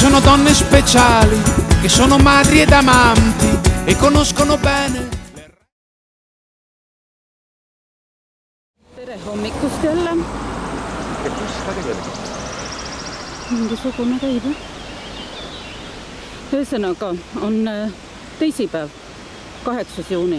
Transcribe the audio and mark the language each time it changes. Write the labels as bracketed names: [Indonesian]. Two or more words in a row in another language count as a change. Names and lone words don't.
[Italian] donne speciali che sono madri ed amanti e conoscono bene. [Estonian] Tere hommikust jälle. Mingisugune käib. Ühesõnaga on teisipäev, 8. juuni.